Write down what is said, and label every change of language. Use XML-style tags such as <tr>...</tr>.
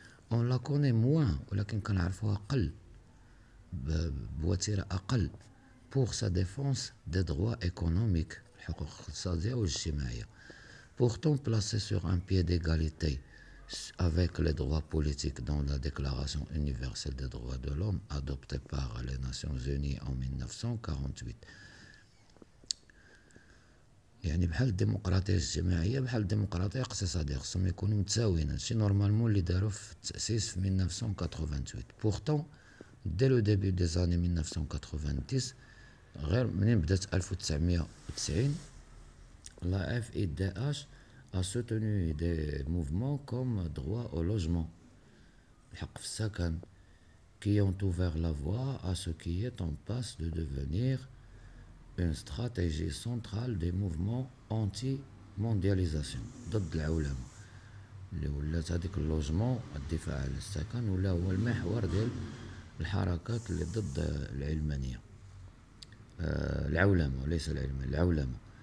<fr>On la connaît moins،</fr> <ar>ولكن كنعرفوها أقل بوتيرة أقل</ar> <fr>pour sa défense des droits économiques،</fr> <ar>الحقوق الاقتصادية والاجتماعية.</ar> <fr>Pourtant placée sur un pied d'égalité avec les droits politiques dans la Déclaration universelle des droits de l'homme adoptée par les Nations Unies en 1948.</fr> <ar>يعني بحال الديمقراطية الاجتماعية بحال الديمقراطية الاقتصادية، خصهم يكونوا متساويين. هادشي نورمالمون اللي داروا في التأسيس في 1988.</ar> <fr>Pourtant dès le début des années 1990،</fr> <ar>غير منين بدات 1990،</ar> <fr>la FIDH a soutenu des mouvements comme droit au logement،</fr> <ar>الحق في السكن،</ar> <fr>qui ont ouvert la voie à ce qui est en passe de devenir une stratégie centrale des mouvements anti-mondialisation،</fr> <ar>ضد العولمة، اللي ولات هذيك اللوجمون الدفاع على السكن ولا هو المحور ديال الحركات اللي ضد العلمانية، العولمة ليس العلمانية، العولمة.</ar>